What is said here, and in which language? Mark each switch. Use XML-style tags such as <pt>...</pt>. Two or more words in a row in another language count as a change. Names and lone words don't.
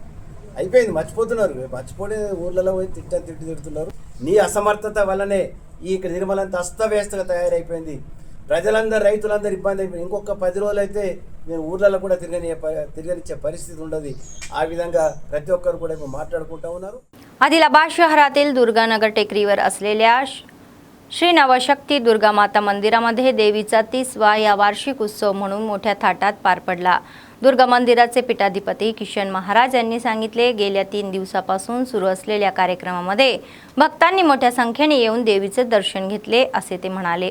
<te>అయిపోయింది, మర్చిపోతున్నారు. మర్చిపోతే ఊర్లలో పోయి తిట్టుతున్నారు. నీ అసమర్థత వల్లనే ఈ నిర్మల్ అంతా అస్తవ్యస్తగా తయారైపోయింది. ప్రజలందరూ రైతులందరూ ఇబ్బంది అయిపోయింది. ఇంకొక 10 రోజులు అయితే నేను ఊర్లలో కూడా తిరగనిచ్చే పరిస్థితి ఉండదు. ఆ విధంగా प्रति ఒక్కరు కూడా మాట్లాడుకుంటూ ఉన్నారు.</te> <mr>आदिलाबाद शहरातील दुर्गानगर टेकडीवर असलेल्या श्री नवशक्ती दुर्गा माता मंदिरामध्ये देवीचा 30वा या वार्षिक उत्सव म्हणून मोठ्या थाटात पार पडला. दुर्गा मंदिराचे पीठाधिपती किशन महाराज यांनी सांगितले, गेल्या 3 दिवसापासून सुरू असलेल्या कार्यक्रमामध्ये भक्तांनी मोठ्या संख्येने येऊन देवीचे दर्शन घेतले असे ते म्हणाले.</mr>